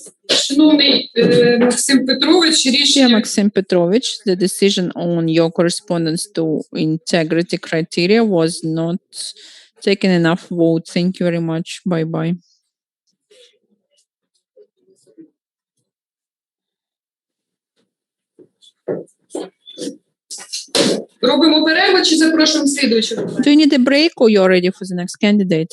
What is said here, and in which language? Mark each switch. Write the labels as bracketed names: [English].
[Ukrainian] Шановний Максим Петрович, [English] Dear [Ukrainian] рішення [English] Maxim Petrovich, the decision on your correspondence to integrity criteria was not taken enough vote. Thank you very much. Bye-bye. [Ukrainian] робимо перерву чи запрошуємо слідуючого? [English] Do you need a break or you're ready for the next candidate?